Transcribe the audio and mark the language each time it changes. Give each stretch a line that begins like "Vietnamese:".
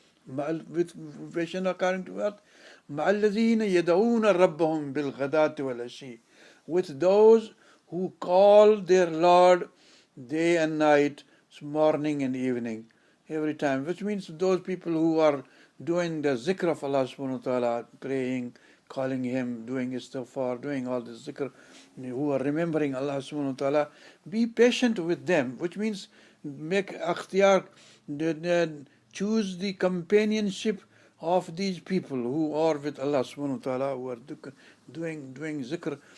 English: With patient according to what?
Arabic: مع الذين يدعون ربهم بالغداة والعشي.
English: With those who call their Lord day and night, morning and evening, every time. Which means those people who are doing the zikr of Allah subhanahu wa ta'ala, praying, calling Him, doing istighfar, doing all this zikr, who are remembering Allah subhanahu wa ta'ala, be patient with them, which means make akhtiyar, choose the companionship of these people who are with Allah subhanahu wa ta'ala, who are doing zikr.